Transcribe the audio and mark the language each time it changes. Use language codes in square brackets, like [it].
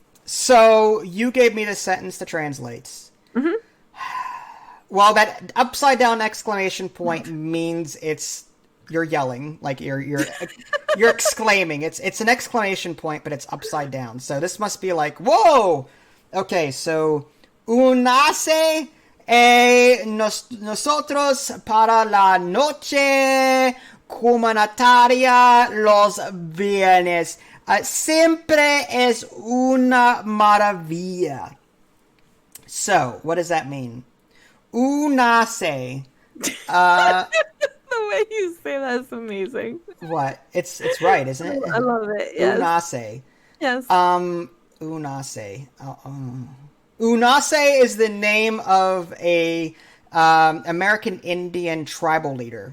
[en] So you gave me the sentence to translate. Mm-hmm. Well, that upside down exclamation point means you're yelling, like you're exclaiming. It's an exclamation point, but it's upside down. So this must be like, whoa. Okay, so [es] unace nosotros para la noche comunitaria los viernes. Siempre es una maravilla. [en] So, what does that mean? Unace. The way you say that is amazing. What? It's right, isn't it? I love it. Yes. [es] Unace. [en] Yes. [es] Unace. [en] Unace is the name of a American Indian tribal leader.